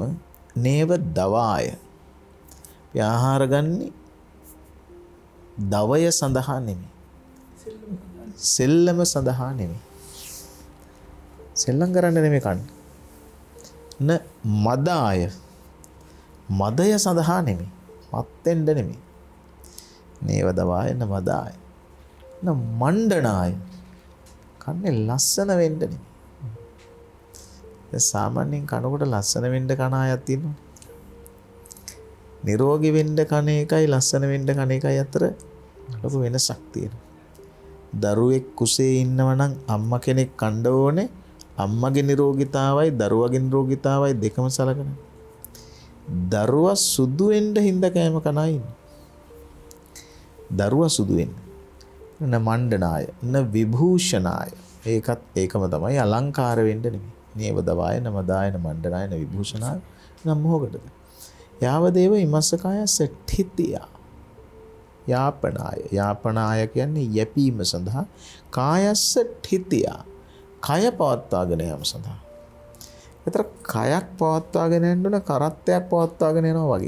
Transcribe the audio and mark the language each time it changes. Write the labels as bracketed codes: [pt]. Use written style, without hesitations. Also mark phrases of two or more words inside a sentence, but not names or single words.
[pi] නේව දවාය. [si] අපි ආහාර ගන්නේ දවය සඳහා නෙමෙයි. සෙල්ලම සඳහා නෙමෙයි. සෙල්ලම් කරන්න නෙමෙයි කන්නේ. [pi] න මදාය. [si] මදය සඳහා නෙමෙයි. මත්ෙන්ද නෙමෙයි. [pi] නේව දවාය න මදාය. න මණ්ඩනාය. [si] කන්නේ ලස්සන වෙන්න නෙමෙයි. සාමාන්‍යයෙන් කනකොට ලස්සන වෙන්න කන අයත් ඉන්නවා. නිරෝගී වෙන්න කන එකයි ලස්සන වෙන්න කන එකයි අතර ලොකු වෙනසක් තියෙනවා. දරුවෙක් කුසේ ඉන්නව නම් අම්මා කෙනෙක් කණ්ඩ ඕනේ. අම්මගේ නිරෝගීතාවයි දරුවගේ නිරෝගීතාවයි දෙකම සලකන. දරුවා සුදු වෙන්න හින්ද කෑම කනයි. දරුවා සුදු වෙන්න. [pi] න මණ්ඩනාය න විභූෂණාය. [si] ඒකත් ඒකම තමයි අලංකාර වෙන්න නෙමෙයි. [pi] නේව දවාය න මදාය න මණ්ඩනාය න විභූෂණාය [si] නම් මොකටද? [pi] යාවදේව ඉමස්සකායස්ස ඨිතිය යාපනාය. [si] යාපනාය කියන්නේ යැපීම සඳහා. [pi] කායස්ස ඨිතිය [si] කය පවත්වාගෙන යාම සඳහා. ඒතර කයක් පවත්වාගෙන යන්න ඕන කරත්තයක් පවත්වාගෙන යනවා වගේ.